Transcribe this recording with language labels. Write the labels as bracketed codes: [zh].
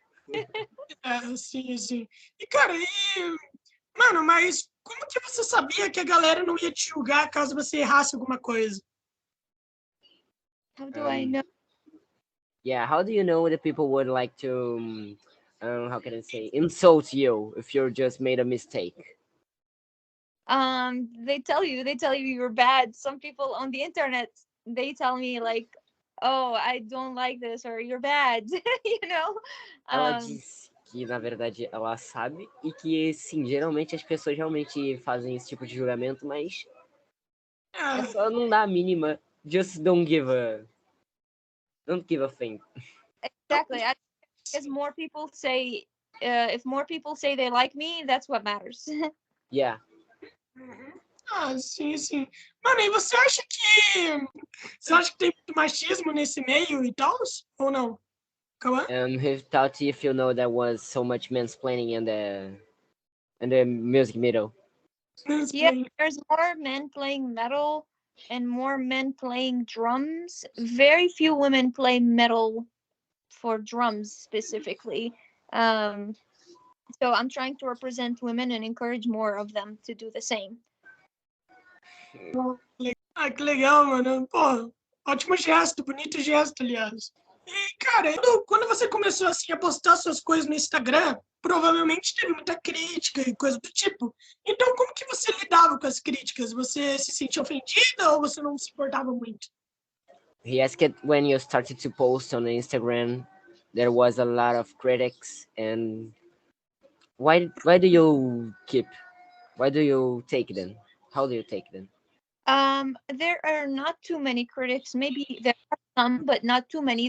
[pt] É, sim, sim. E, cara, mano, mas como que você sabia que a galera não ia te julgar caso você errasse alguma coisa? [en] How do I know? Yeah, how do you know that people would like to, how can I say, insult you if you just made a mistake? They tell you you're bad. Some people on the internet, they tell me like, oh, I don't like this, or you're bad. You know. [pt] Ela disse que, na verdade, ela sabe e que, sim, geralmente as pessoas realmente fazem esse tipo de julgamento, mas é só não dar a mínima. [en] Just don't give a thing. Exactly. As more people say, if more people say they like me, that's what matters. Yeah. [pt] Ah, sim, sim. Mano, e você acha que tem muito machismo nesse meio e tal? Ou não? Calma. [en] He thought if you know there was so much mansplaining in the music middle. Yeah, there's more men playing metal and more men playing drums. Very few women play metal for drums specifically. So I'm trying to represent women and encourage more of them to do the same. [pt] Ah, que legal, mano. Pô, ótimo gesto, bonito gesto, aliás. E, cara, quando você começou assim a postar suas coisas no Instagram, provavelmente teve muita crítica e coisa do tipo. Então, como que você lidava com as críticas? Você se sentia ofendida ou você não se importava muito? [en] He asked when you started to post on Instagram, there was a lot of critics, and why do you take them? How do you take them? There are not too many critics. Maybe there are some, but not too many.